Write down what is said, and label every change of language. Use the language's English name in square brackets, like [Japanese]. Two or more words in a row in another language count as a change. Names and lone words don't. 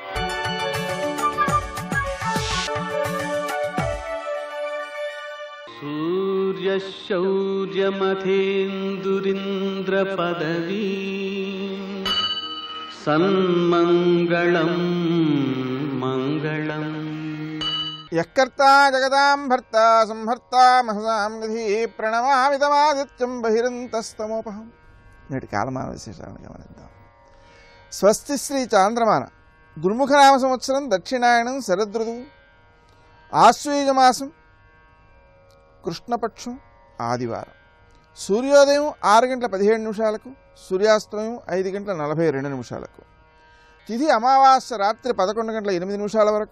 [Sanskrit] सूर्यशौर्यमथेन्दुरिन्द्रपदवी सन्मङ्गलं मङ्गलम्। यत्कर्ता जगदां भर्ता संहर्ता महसां निधि प्रणमामि तमादित्यं बहिरन्तस्तमोपहम्। [Telugu] నేటి కాలమాన విశేషాలను గమనిద్దాం. స్వస్తి శ్రీ చాంద్రమాన దుర్ముఖనామ సంవత్సరం దక్షిణాయనం శరదృతువు ఆశ్వయుజమాసం కృష్ణపక్షం ఆదివారం. సూర్యోదయం 6:17 సూర్యాస్తమయం 5:42 తిథి అమావాస్య రాత్రి 11:08 వరకు.